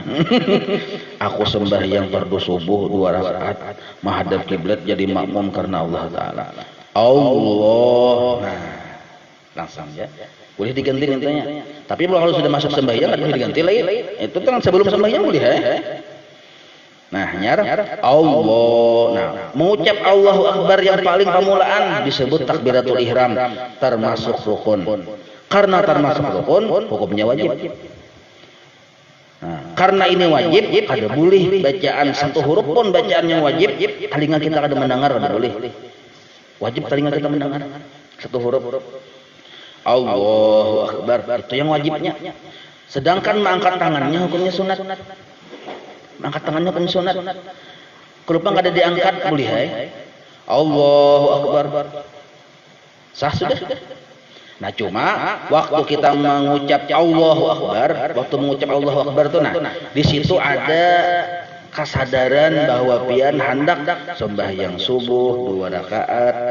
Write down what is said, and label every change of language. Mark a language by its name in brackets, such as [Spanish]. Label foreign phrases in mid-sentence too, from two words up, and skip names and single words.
[Indonesian] Aku sembahyang fardhu subuh 2 rakaat menghadap kiblat jadi makmum karena [Arabic] Allah Taala. [Indonesian] Allah. Nah, langsung ya. Boleh diganti intinya. Tapi kalau sudah masuk sembahyang boleh diganti lagi. Itu kan sebelum sembahyang boleh ya. Nah, Allah. Nah, mengucap [Arabic] Allahu Akbar [Indonesian] yang paling permulaan disebut takbiratul ihram, termasuk rukun. [Banjar] Karena termasuk rukun, hukumnya wajib. Nah, karena ini wajib, kada boleh bacaan satu huruf pun bacaan yang wajib, telinga kita kada mendengar, kada boleh. [Indonesian] Wajib telinga kita mendengar satu huruf. [Arabic] Allahu Akbar, [Indonesian] itu yang wajibnya. Sedangkan mengangkat tangannya hukumnya sunat. Mengangkat tangannya hukumnya sunat. [Banjar] Kalau kada diangkat boleh [Arabic] Allahu Akbar. [Banjar] Sah sudah. Nah, cuma waktu kita mengucap [Arabic] Allahu Akbar, [Banjar] waktu mengucap [Arabic] Allahu Akbar [Banjar] itu, nah, di situ ada kesadaran bahwa pian hendak sembahyang subuh 2 rakaat.